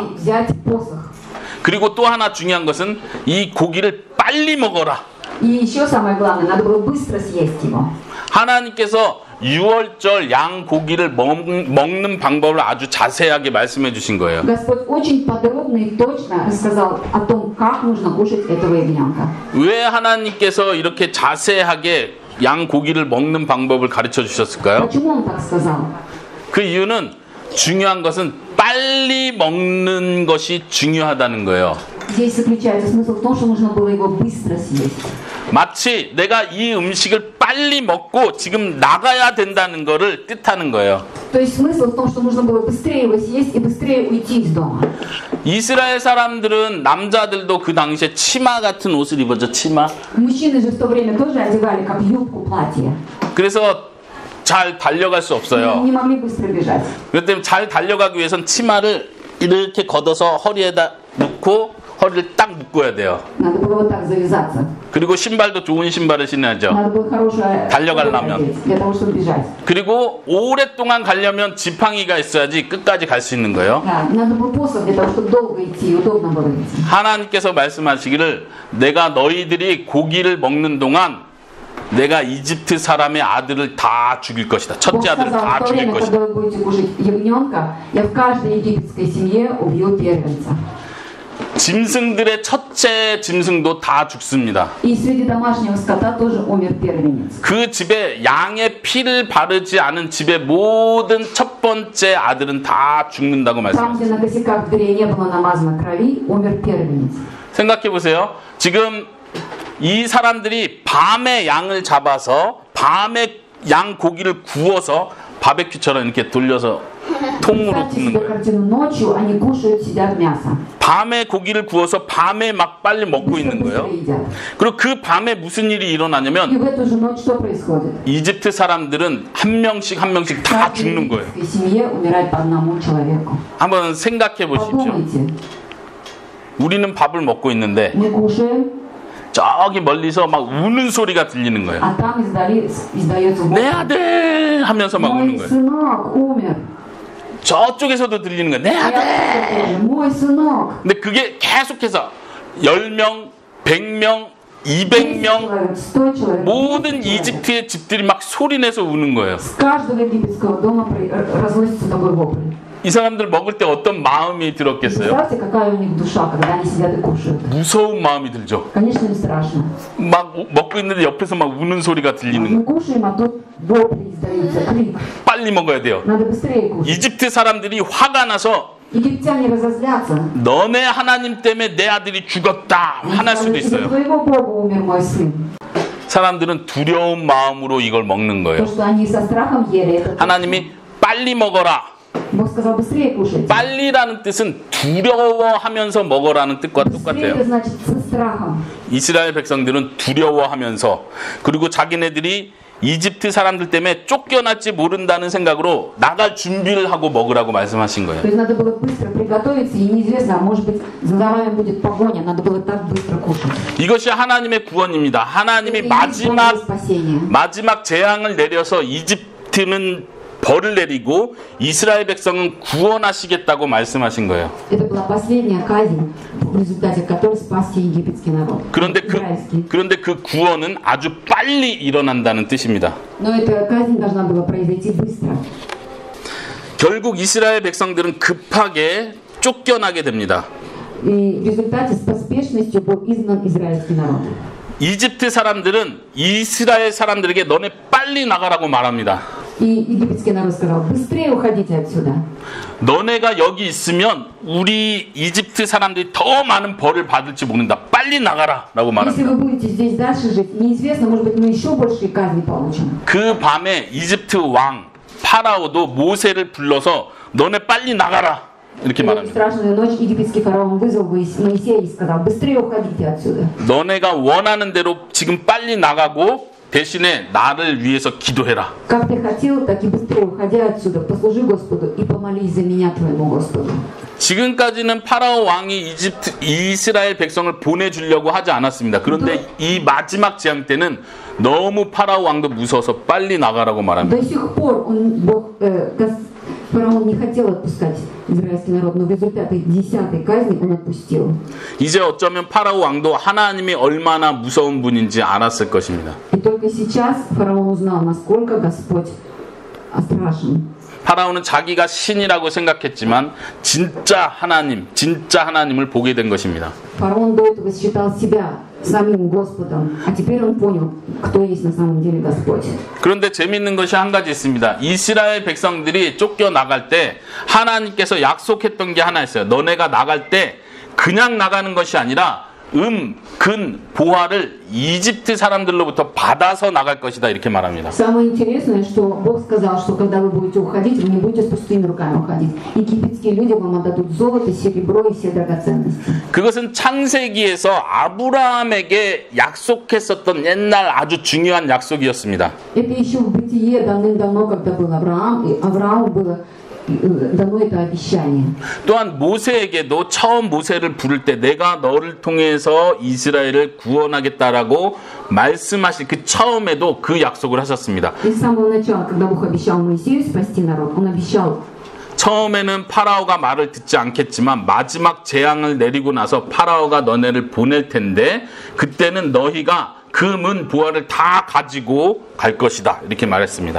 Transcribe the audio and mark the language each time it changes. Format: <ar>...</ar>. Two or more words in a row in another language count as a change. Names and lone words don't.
<ru>И взять посох.</ru> <ko>그리고 또 하나 중요한 것은 이 고기를 빨리 먹어라.</ko> <ru>И еще самое главное, надо было быстро съесть его.</ru> <ko>하나님께서 6월절 양 고기를 먹는 방법을 아주 자세하게 말씀해 주신 거예요.</ko> <ru>Господь очень подробно и точно рассказал о том, как нужно кушать этого ягненка.</ru> <ko>왜 하나님께서 이렇게 자세하게 양 고기를 먹는 방법을 가르쳐 주셨을까요?</ko> <ru>Почему он так сказал?</ru> <ko>그 이유는 중요한 것은 빨리 먹는 것이 중요하다는 거예요.</ko> <ru>Здесь заключается смысл в том, что нужно было его быстро съесть.</ru> <ko>마치 내가 이 음식을 빨리 먹고 지금 나가야 된다는 것을 뜻하는 거예요.</ko> <ru>То есть смысл в том, что нужно было быстрее его съесть и быстрее уйти из дома.</ru> <ko>이스라엘 사람들은 남자들도 그 당시에 치마 같은 옷을 입었죠. 치마.</ko> <ru>Мужчины же в то время тоже одевали как юбку платье.</ru> <ko>그래서 잘 달려갈 수 없어요.</ko> <ru>Не могли быстро бежать.</ru> <ko>그렇기 때문에 잘 달려가기 위해서는 치마를 이렇게 걷어서 허리에다 놓고 허리를 딱 묶어야 돼요.</ko> <ru>Надо было вот так завязаться.</ru> <ko>그리고 신발도 좋은 신발을 신어야죠.</ko> <ru>Надо было хорошее</ru> <ko>달려가려면.</ko> <ru>для того, чтобы бежать.</ru> <ko>그리고 오랫동안 가려면 지팡이가 있어야지 끝까지 갈 수 있는 거예요.</ko> <ru>Да, надо был посох для того, чтобы долго идти, удобно было идти.</ru> <ko>하나님께서 말씀하시기를 내가 너희들이 고기를 먹는 동안 내가 이집트 사람의 아들을 다 죽일 것이다.</ko> <ru>Бог</ru> <ko>첫째 아들을</ko> <ru>сказал,</ru> <ko>다</ko> <ru>в то</ru> <ko>죽일</ko> <ru>время,</ru> <ko>것이다.</ko> <ru>когда вы будете кушать ягненка, я в каждой египетской семье убью первенца.</ru> <ko>짐승들의 첫째 짐승도 다 죽습니다.</ko> <ru>И среди домашнего скота тоже умер первенец.</ru> <ko>그 집에 양의 피를 바르지 않은 집의 모든 첫 번째 아들은 다 죽는다고</ko> <ru>Там, где</ru> <ko>말씀하셨어요.</ko> <ru>на косяках дверей не было намазано крови, умер первенец.</ru> <ko>생각해 보세요. 지금 이 사람들이 밤에 양을 잡아서 밤에 양 고기를 구워서 바베큐처럼 이렇게 돌려서 통으로</ko> <ru>Представьте</ru> <ko>굽는</ko> <ru>себе</ru> <ko>거예요.</ko> <ru>картину. Ночью они кушают, сидят мясо.</ru> <ko>밤에 고기를 구워서 밤에 막 빨리 먹고</ko> <ru>Быстро,</ru> <ko>있는 거예요.</ko> <ru>быстро едят.</ru> <ko>그리고 그 밤에 무슨 일이</ko> <ru>И</ru> <ko>일어나냐면</ko> <ru>в эту же ночь что происходит?</ru> <ko>이집트 사람들은 한 명씩 다</ko> <ru>В</ru> <ko>죽는 거예요.</ko> <ru>египетской семье умирает по одному человеку.</ru> <ko>한번 생각해 보십시오.</ko> <ru>Подумайте,</ru> <ko>우리는 밥을 먹고 있는데</ko> <ru>мы кушаем,</ru> <ko>저기 멀리서 막 우는 소리가 들리는 거예요.</ko> <ru>А там издается</ru> <ko>내</ko> <ru>голос.</ru> <ko>아들 하면서 막 우는</ko> <ru>Мой</ru> <ko>거예요.</ko> <ru>сынок умер.</ru> <ko>저쪽에서도 들리는 거예요. 내</ko> <ru>Я</ru> <ko>아들.</ko> <ru>тоже, Мой сынок.</ru> <ko>근데 그게 계속해서 10명, 100명,</ko> <ru>10</ru> <ko>200명</ko> <ru>человек, 100 человек.</ru> <ko>모든</ko> <ru>200 человек.</ru> <ko>이집트의 집들이 막 소리내서 우는 거예요.</ko> <ru>С каждого египетского дома разносится такой вопль.</ru> <ko>이 사람들 먹을 때 어떤 마음이 들었겠어요?</ko> <ru>Представьте, какая у них душа, когда они сидят и кушают.</ru> <ko>무서운 마음이 들죠.</ko> <ru>Конечно, им страшно.</ru> <ko>막 먹고 있는데 옆에서 막 우는 소리가 들리는</ko> <ru>Мы</ru> <ko>거예요.</ko> <ru>кушаем, а тут вопли издаются, крик.</ru> <ko>빨리 먹어야 돼요.</ko> <ru>Надо быстрее кушать.</ru> <ko>이집트 사람들이 화가 나서</ko> <ru>Египтяне разозлятся.</ru> <ko>너네 하나님 때문에 내 아들이 죽었다 화날 수도</ko> <ru>Из-за</ru> <ko>있어요.</ko> <ru>твоего Бога умер мой сын.</ru> <ko>사람들은 두려운 마음으로 이걸 먹는</ko> <ru>То,</ru> <ko>거예요.</ko> <ru>что они со страхом ели, это</ru> <ko>하나님이 빨리 먹어라.</ko> <ru>Бог сказал быстрее кушать.</ru> <ko>빨리라는 뜻은 두려워하면서 먹어라는 뜻과</ko> <ru>Быстрее</ru> <ko>똑같아요.</ko> <ru>это значит со страхом.</ru> <ko>이스라엘 백성들은 두려워하면서 그리고 자기네들이 이집트 사람들 때문에 쫓겨날지 모른다는 생각으로 나갈 준비를 하고 먹으라고 말씀하신 거예요.</ko> <ru>То есть надо было быстро приготовиться, и неизвестно, а может быть за вами будет погоня, надо было так быстро кушать.</ru> <ko>이것이 하나님의 구원입니다. 하나님이</ko> <ru>Это и есть Божье спасение.</ru> <ko>마지막 재앙을 내려서 이집트는 벌을 내리고 이스라엘 백성은 구원하시겠다고 말씀하신 거예요.</ko> <ru>Это была последняя казнь, в результате которой спасся египетский народ. Израильский.</ru> <ko>그런데 그 구원은 아주 빨리 일어난다는 뜻입니다.</ko> <ru>Но эта казнь должна была произойти быстро.</ru> <ko>결국 이스라엘 백성들은 급하게 쫓겨나게 됩니다.</ko> <ru>И в результате с поспешностью был изгнан израильский народ.</ru> <ko>이집트 사람들은 이스라엘 사람들에게 너네 빨리 나가라고 말합니다.</ko> <ru>И египетский народ сказал, быстрее уходите отсюда.</ru> <ko>너네가 여기 있으면 우리 이집트 사람들이 더 많은 벌을 받을지 모른다. 빨리 나가라 라고</ko> <ru>Если</ru> <ko>말합니다.</ko> <ru>вы будете здесь дальше жить, неизвестно, может быть, мы еще большие казни получим.</ru> <ko>그 밤에 이집트 왕 파라오도 모세를 불러서 너네 빨리 나가라 이렇게</ko> <ru>И в</ru> <ko>말합니다.</ko> <ru>страшную ночь египетский фараон вызвал Моисея и сказал, быстрее уходите отсюда.</ru> <ko>너네가 원하는 대로 지금 빨리 나가고 대신에 나를 위해서 기도해라.</ko> <ru>Как ты хотел, так и быстрее уходя отсюда, послужи Господу и помолись за меня твоему Господу.</ru> <ko>지금까지는 파라오 왕이 이스라엘 백성을 보내주려고 하지 않았습니다. 그런데 이 마지막 재앙 때는 너무 파라오 왕도 무서워서 빨리 나가라고 말합니다.</ko> <ru>До сих пор фараон не хотел отпускать израильский народ, но в результате 10-й казни он отпустил.</ru> <ko>이제 어쩌면 파라오 왕도 하나님이 얼마나 무서운 분인지 알았을 것입니다.</ko> <ru>И только сейчас фараон узнал, насколько Господь страшен.</ru> <ko>파라오는 자기가 신이라고 생각했지만 진짜 하나님을 보게 된 것입니다.</ko> <ru>Фараон до этого считал себя самим Господом, а теперь он понял, кто есть на самом деле Господь.</ru> <ko>그런데 재밌는 것이 한 가지 있습니다. 이스라엘 백성들이 쫓겨나갈 때 하나님께서 약속했던 게 하나 있어요. 너네가 나갈 때 그냥 나가는 것이 아니라 근, 보화를 이집트 사람들로부터 받아서 나갈 것이다 이렇게 말합니다.</ko> <ru>Самое интересное, что Бог сказал, что когда вы будете уходить, вы не будете с пустыми руками уходить. Египетские люди вам отдадут золото, серебро и все драгоценности.</ru> <ko>그것은 창세기에서 아브라함에게 약속했었던 옛날 아주 중요한 약속이었습니다.</ko> <ru>Это еще в Бытие давным-давно, когда был Авраам, и Аврааму было дано это обещание.</ru> <ko>또한 모세에게도 처음 모세를 부를 때 내가 너를 통해서 이스라엘을 구원하겠다라고 말씀하신 그 처음에도 그 약속을 하셨습니다.</ko> <ru>И с самого начала, когда Бог обещал Моисею спасти народ, Он обещал.</ru> <ko>처음에는 파라오가 말을 듣지 않겠지만 마지막 재앙을 내리고 나서 파라오가 너네를 보낼 텐데 그때는 너희가 금은 보화를 다 가지고 갈 것이다 이렇게 말했습니다.</ko>